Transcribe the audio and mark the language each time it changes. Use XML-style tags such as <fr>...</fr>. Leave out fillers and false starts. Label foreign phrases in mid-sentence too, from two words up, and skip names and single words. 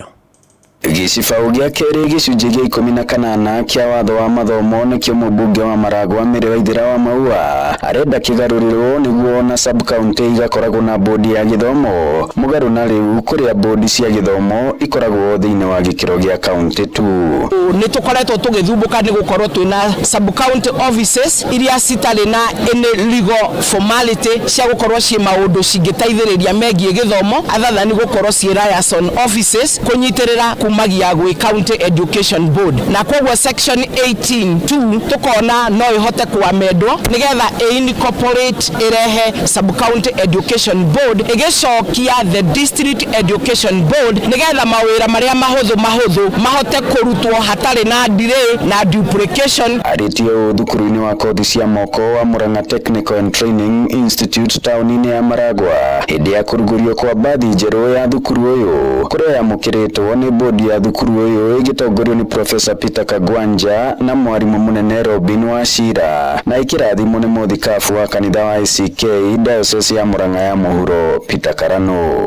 <ki>Gĩcibau gĩa kerĩ gĩcunjĩ gĩa 18 kĩa watho wa mathomo nĩkĩo mũmbunge wa Maragwa Mary Waithĩra wa Maua arenda kĩgarũrĩrwo nĩguo na sub-county igakoragwo na bodi ya gĩthomo mũgarũ na rĩu kũrĩa bodi cia gĩthomo ikoragwo thĩinĩ wa gĩkĩro gĩa county tu. Nĩ tũkoretwo tũgĩthumbũka nĩ gũkorwo twĩna</ki> <en>sub-county offices</en> <ki>iria citarĩ na</ki> <en>any legal formality</en> <ki>cia gũkorwo ciĩ maũndũ cingĩteithĩrĩria megiĩ gĩthomo athatha nĩ gũkorwo ciĩ</ki> <en>liaison offices</en> <ki>kũnyitĩrĩra kumagia gwĩ County Education Board na kwoguo section 18(2) tukona no ihote kuamendwo nigetha incorporate irehe</ki> <en>sub-county education board</en> <ki>igicokia</ki> <en>the district education board</en> <ki>nigetha mawĩra marĩa mahũthũ mahote kũrutwo hatarĩ na delay na duplication. Arĩtio thukuru-inĩ wa kothi cia moko wa Murang'a Technical and Training Institute taũni-inĩ ya Maragwa hĩndĩ ya kũrugũrio kwa bathi njerũ ya thukuru ũyũ kũrĩa yamũkĩrĩtwo nĩ bodi ya thukuru ũyũ ĩgĩtongorio nĩ Professor Peter Kagwanja na mwarimũ mũnene Robin Wachira na ikĩrathimwo nĩ mũthikabu wa kanitha wa ACK Diocese ya Murang'a ya mũhuro Peter Karano.</ki>